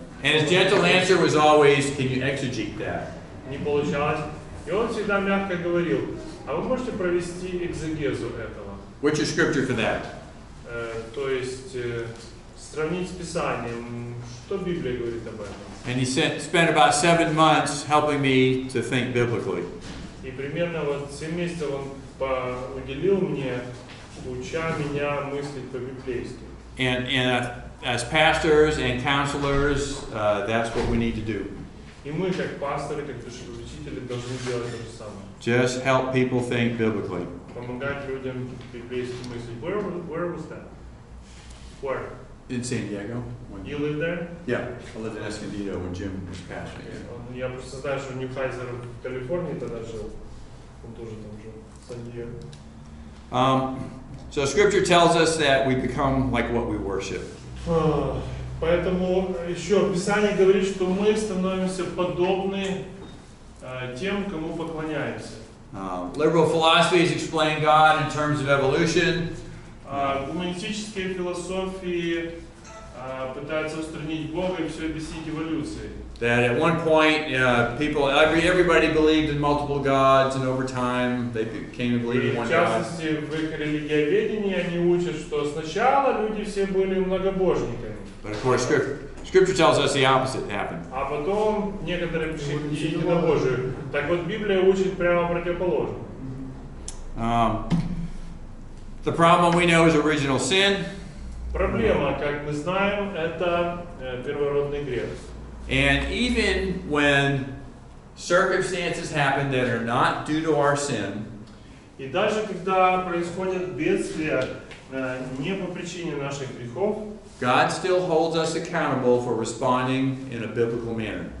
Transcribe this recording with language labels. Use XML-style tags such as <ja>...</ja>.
<en>And his gentle answer was always, can you exegete that?</en> <ru>Не получалось. И он всегда мягко говорил, а вы можете провести экзегезу этого?</ru> <en>What's your scripture for that?</en> <ru>То есть сравнить с Писанием, что Библия говорит об этом.</ru> <en>And he spent about 7 months helping me to think biblically.</en> <ru>И примерно 7 месяцев он уделил мне, уча меня мыслить по-библейски.</ru> <en>And as pastors and counselors, that's what we need to do.</en> <ru>И мы, как пасторы, как душепопечители, должны делать то же самое.</ru> <en>Just help people think biblically.</en> <ru>Помогать людям библейски мыслить.</ru> <en>Where was that? Where? In San Diego? You live there? Yeah, I lived in Escondido when Jim was pastoring.</en> <ru>Я просто знаю, что Ньюхайзер в Калифорнии тогда жил. Он тоже там жил, в Сан-Диего.</ru> <en>So Scripture tells us that we become like what we worship.</en> <ru>Поэтому еще Писание говорит, что мы становимся подобны тем, кому поклоняемся.</ru> <en>Liberal philosophies explain God in terms of evolution.</en> <ru>Гуманистические философии пытаются устранить Бога и все объяснить эволюцией.</ru> <en>That at one point, everybody believed in multiple gods, and over time they came to believe in one</en> <ru>В</ru> <en>God.</en> <ru>частности, в их религиоведении они учат, что сначала люди все были многобожниками.</ru> <en>But of course, Scripture tells us the opposite happened.</en> <ru>А потом некоторые пришли к единобожию. Так вот, Библия учит прямо противоположно.</ru> <en>The problem we know is original sin.</en> <ru>Проблема, как мы знаем, это первородный грех.</ru> <en>And even when circumstances happen that are not due to our sin,</en> <ru>И даже когда происходят бедствия не по причине наших грехов,</ru> <en>God still holds us accountable for responding in a biblical manner.</en>